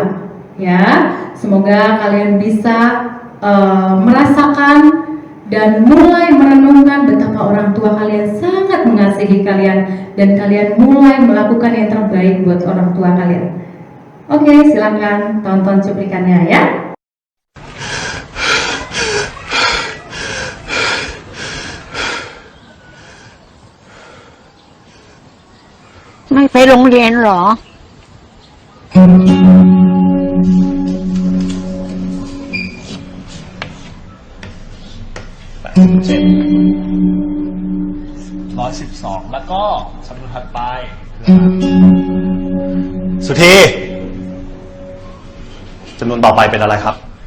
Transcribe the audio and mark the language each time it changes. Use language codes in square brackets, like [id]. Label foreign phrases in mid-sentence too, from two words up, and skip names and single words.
[id] Ya, semoga kalian bisa merasakan dan mulai merenungkan betapa orang tua kalian sangat mengasihi kalian dan kalian mulai melakukan yang terbaik buat orang tua kalian. Oke, silakan tonton cuplikannya ya. [th] ไม่ไปโรงเรียนเหรอ 112 แล้วก็คำนวณถัดไปสุธีจำนวนต่อไปเป็นอะไรครับ